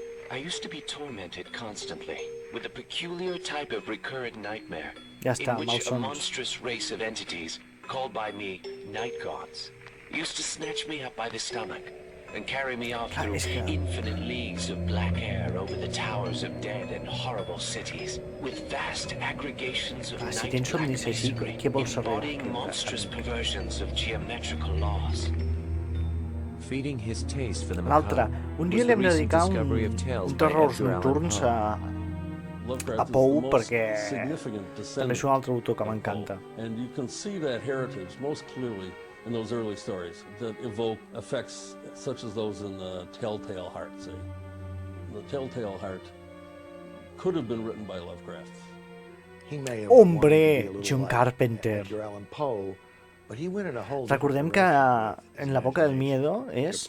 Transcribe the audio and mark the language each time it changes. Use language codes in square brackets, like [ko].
[en] I used to be tormented constantly with a peculiar type of recurrent nightmare in which a monstrous race of entities, called by me night gods, used to snatch me up by the stomach and carry me off through infinite leagues of black air over the towers of dead and horrible cities, with vast aggregations of night black misery, embodying monstrous perversions of geometrical laws. Feeding his taste for the macabre [ca] un dia li hem de dedicar un terrors nocturns a Pou, perquè també és un altre autor que m'encanta. [en] And you can see that heritage most clearly in those early stories that evoke effects such as those in the Telltale Heart, say. The Telltale Heart could have been written by Lovecraft. [es] Hombre, John Carpenter. [ca] Recordem que en La boca del miedo és...